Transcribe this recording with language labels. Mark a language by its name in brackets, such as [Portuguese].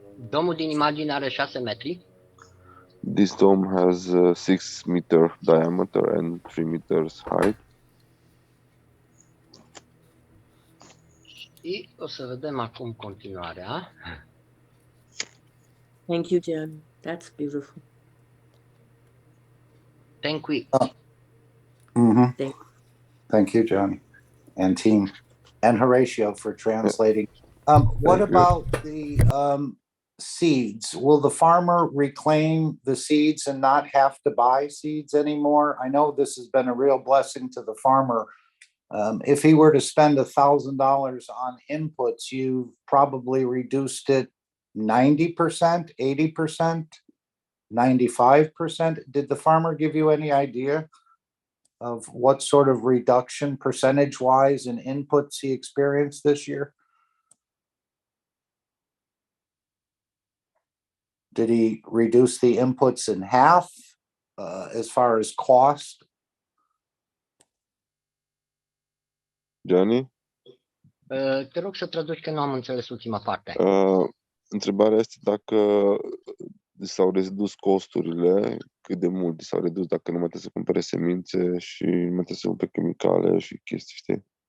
[Romanian] Domul din imagine are 6 metri. [English] This dome has 6 meter diameter and 3 meters height. [Romanian] Și o să vedem acum continuarea. [English] Thank you, Jen. That's beautiful. Thank you. Thank you, Johnny, and team, and Horatio for translating. What about the seeds? Will the farmer reclaim the seeds and not have to buy seeds anymore? I know this has been a real blessing to the farmer. If he were to spend $1,000 on inputs, you've probably reduced it 90%, 80%, 95%. Did the farmer give you any idea of what sort of reduction percentage-wise in inputs he experienced this year? Did he reduce the inputs in half as far as cost? Johnny? [Romanian] Te rog să traduci, că nu am înțeles ultima parte. Întrebarea este dacă s-au redus costurile, cât de mult s-au redus, dacă nu mai trebuie să cumpere semințe și nu mai trebuie să cumpere chimicale și chestii, știi?